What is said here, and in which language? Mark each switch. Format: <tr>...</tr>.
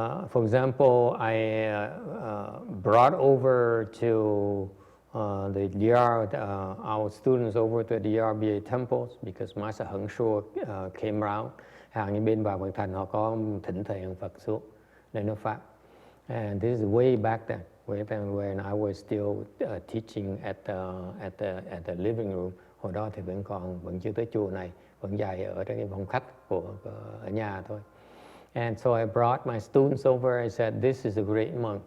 <en>For example, I brought over to the DR, our students over to the DRBA temples because Master Heng Shua came around.</en> <vi>Hàng như bên vào Vạn Thành họ có thỉnh thầy Hằng Phật xuống để nói pháp.</vi> <en>And this is way back then when I was still teaching at the living room.</en> <vi>Hồi đó thì vẫn chưa tới chùa này, vẫn dạy ở trong cái phòng khách ở nhà thôi.</vi> <en>And so I brought my students over. I said, "This is a great monk."</en>